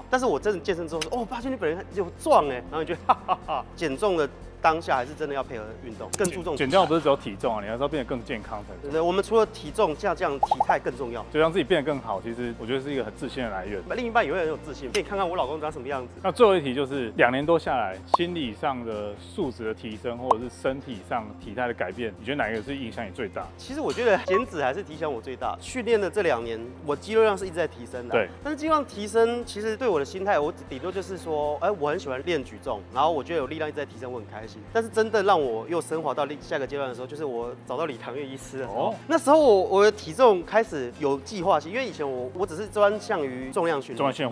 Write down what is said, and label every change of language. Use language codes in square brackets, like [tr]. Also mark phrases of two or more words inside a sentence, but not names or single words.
[zh] 但是我真的健身之後說，哦，霸軒你本人有壯哎，然後你觉得哈哈哈，減重的当下還是真的要配合運動，更注重減掉不是只有體重啊，你還是要變得更健康才对。对，我們除了體重下降，體態更重要，就讓自己變得更好。其實我覺得是一個很自信的来源。另一半也会很有自信，可以看看我老公長什麼樣子。那最後一題就是2年多下來，心理上的素質的提升，或者是身體上體態的改变，你覺得哪一個是影響你最大？其實我覺得減脂還是影響我最大。訓練的這2年，我肌肉量是一直在提升的。对。但是肌肉量提升，其實对我的心態，我頂多就是說，我很喜歡練舉重，然後我覺得有力量一直在提升，我很開心。但是真的讓我又升華到下個階段的時候，就是我找到李唐月醫師的時候，那時候我的體重開始有計劃性，因為以前我只是專項於重量訓練，